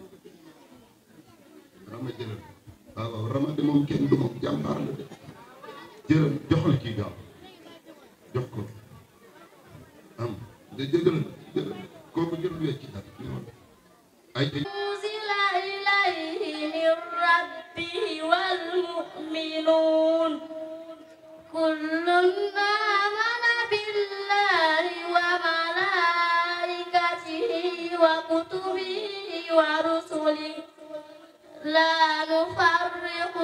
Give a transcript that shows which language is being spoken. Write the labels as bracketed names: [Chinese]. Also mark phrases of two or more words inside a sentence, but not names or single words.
[Wolof] rama jëlal waaw rama de moom kenn du moom jàmbaar la de jëlal joxal kii gaaw jox ko am de jëlal kooku jël wecc dara ay [Arabic] أنزل إليه من ربه والمؤمنون كل آمن بالله و ملائكته وكتبه ورسله لا نفرق